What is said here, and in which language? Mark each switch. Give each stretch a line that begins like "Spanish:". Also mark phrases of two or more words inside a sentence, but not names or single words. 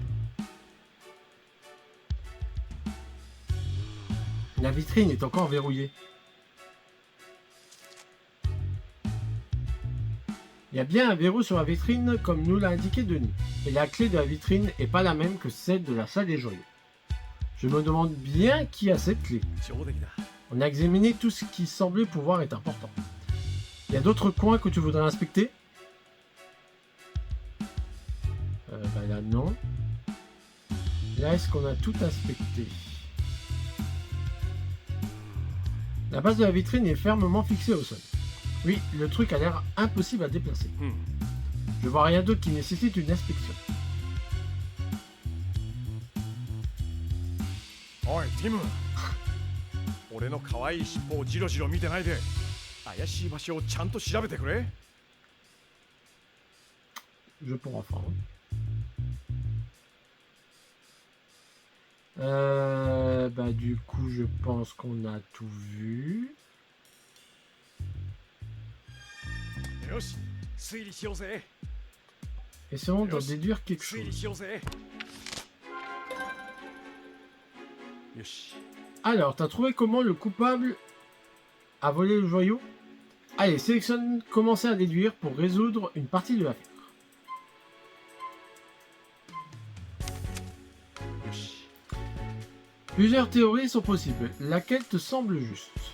French: La vitrine est encore verrouillée. Il y a bien un verrou sur la vitrine comme nous l'a indiqué Denis. Et la clé de la vitrine n'est pas la même que celle de la salle des joyaux. Je me demande bien qui a cette clé.
Japanese: 上出来だ
French: On a examiné tout ce qui semblait pouvoir être important. Il y a d'autres coins que tu voudrais inspecter? Bah là non. Là est-ce qu'on a tout inspecté? La base de la vitrine est fermement fixée au sol. Oui, le truc a l'air impossible à déplacer. Je vois rien d'autre qui nécessite une inspection.
Japanese: おいティム俺の可愛い尻尾をジロジロ見てないで怪しい場所をちゃんと調べてくれ
French: Je pour enfants. Bah du coup je pense qu'on a tout vu.
Japanese: よし推理しようぜ
French: Essayons d'en déduire quelque
Japanese: 推理
French: chose.
Japanese: しようぜよし
French: Alors, t'as trouvé comment le coupable a volé le joyau? Allez, sélectionne commencer à déduire pour résoudre une partie de l'affaire.
Japanese: よし
French: Plusieurs théories sont possibles. Laquelle te semble juste?